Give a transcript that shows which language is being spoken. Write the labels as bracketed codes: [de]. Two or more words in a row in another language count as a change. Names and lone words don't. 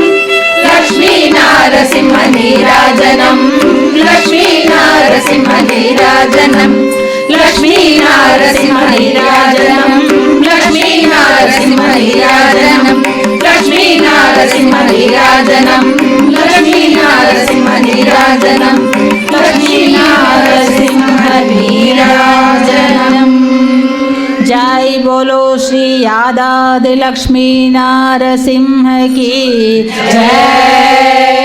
[te] లక్ష్మీ నారసింహ నీరాజనం లక్ష్మీ నారసింహ నీరాజనం లక్ష్మీ నారసింహ నీరాజనం లక్ష్మీ నరసింహ నీరాజనం లక్ష్మీ నరసింహ నీరాజనం లక్ష్మీ నరసింహ నీరాజనం లక్ష్మీ నరసింహ నీరాజనం [hi] जय बोलो श्री यादाद्रि लक्ष्मी नारसिंह की जय।